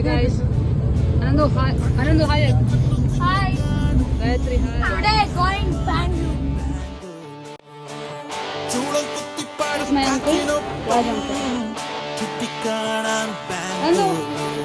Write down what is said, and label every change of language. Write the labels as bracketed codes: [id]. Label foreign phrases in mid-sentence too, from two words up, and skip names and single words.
[en] guys. Anando, hi. Anando, hi. Hi. Gayatri, hi. Today going Bangalore. This is my uncle, Raj uncle. Anando.